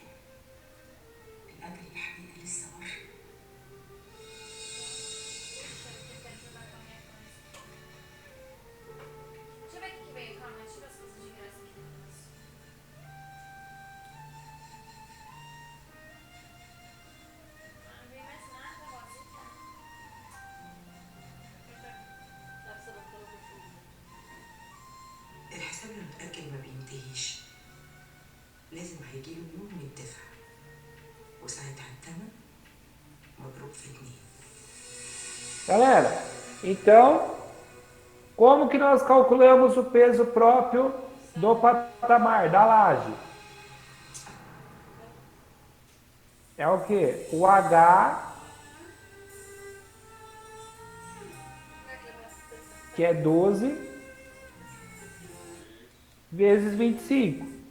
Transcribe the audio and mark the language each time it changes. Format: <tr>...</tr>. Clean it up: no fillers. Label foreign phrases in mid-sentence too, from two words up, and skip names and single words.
<ar>الأجل الحقيقي لسه بره.</ar> <pt>Deixa eu ver o que que veio, calma, deixa eu ver as coisas de graça aqui. Ah, não veio mais nada, Rosita.</pt> <ar>لا بسبب طلب الفلوس. الحساب المتأجل ما بينتهيش، لازم هيجيله يوم يدفع، وساعتها التمن مضروب في 2.</ar> <pt>Galera, então, como que nós calculamos o peso próprio do patamar, da laje? É o quê? O H, que é 12, vezes 25.</pt>